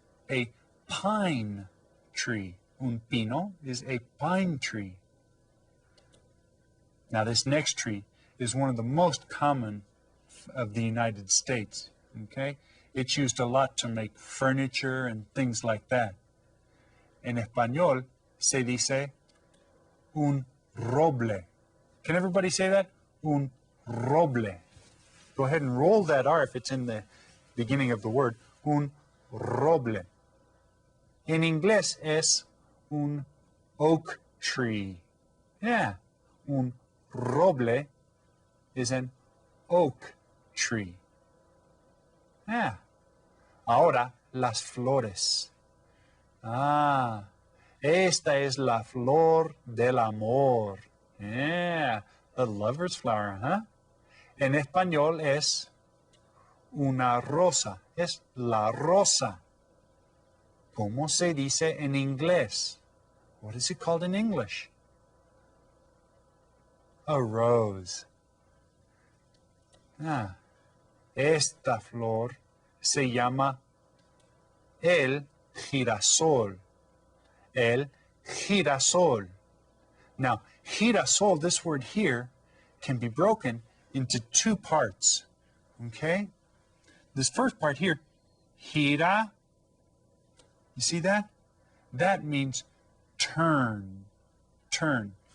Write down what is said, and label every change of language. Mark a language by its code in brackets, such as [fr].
[en] A pine tree. Un pino is a pine tree. Now, this next tree is one of the most common of the United States. Okay? It's used a lot to make furniture and things like that. [es] En español se dice un roble. [en] Can everybody say that? Un roble. Go ahead and roll that R if it's in the beginning of the word. [es] Un roble. En inglés es un oak tree. Yeah. [en] Un roble is an oak tree. Yeah. [es] Ahora, las flores. Ah, esta es la flor del amor. [en] Yeah, the lover's flower, huh? [es] En español es una rosa. Es la rosa. ¿Cómo se dice en inglés? [en] What is it called in English? A rose. [es] Ah, esta flor se llama el girasol. El girasol. [en] Now, girasol, this word here, can be broken into two parts. Okay? This first part here, gira, you see that? That means turn, turn.